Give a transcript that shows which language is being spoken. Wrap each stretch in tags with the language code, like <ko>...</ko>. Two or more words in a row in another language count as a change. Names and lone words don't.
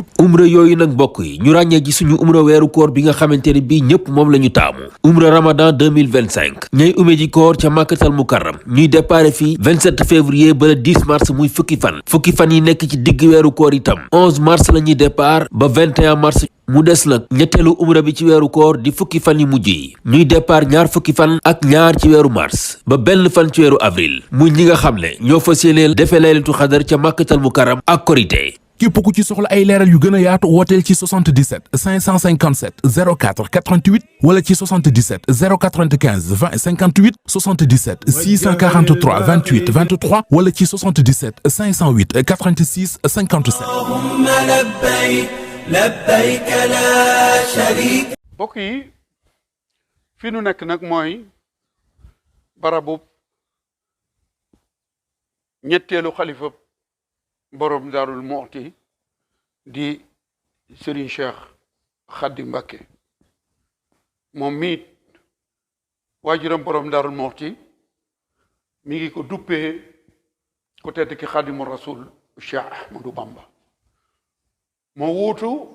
<wo>umra yooyu nag mbokk yi ñu ràññee ci suñu umra weeru koor bi nga xamante ne bii ñëpp moom la ñu taamu umra ramadan 2025 ñay ume ji koor ca Makkatal Mukarram ñuy déparé fii 27 février ba</wo> <fr>le 10 mars</fr> <wo>muy fukki fan yi nekk ci digg weeru koor itam 11 mars la ñuy départ ba 21 mars mu des nag ñetteelu umra bi ci weeru koor di fukki fan yi mujj yi ñuy départ ñaar fukki fan ak ñaar ci weeru mars ba benn fan ci weeru avril muy ñi nga xam ne ñoo fas yéene defee laylatul xadar ca Makkatal Mukarram ak korité képp ku ci soxla ay leeral yu gën a yaatu wooteel ci 77 557 04 88 wala ci 77 095 20 58 77 643 28 23 wala ci 77 508 86 57.</wo> <ar>اللهم لبيك لبيك لا شريك.</ar> <wo>mbokk yi fi nu nekk nag mooy barabub ñetteelu xalifa borom Daarul Muxti di Sëriñ Seex Xaadi Mbàkke moom miit waajuram borom Daarul Muxti mi ngi ko duppee ku tedd ki Xaadimu Rasuul Cheikh Ahmadou Bamba moo wuutu</wo>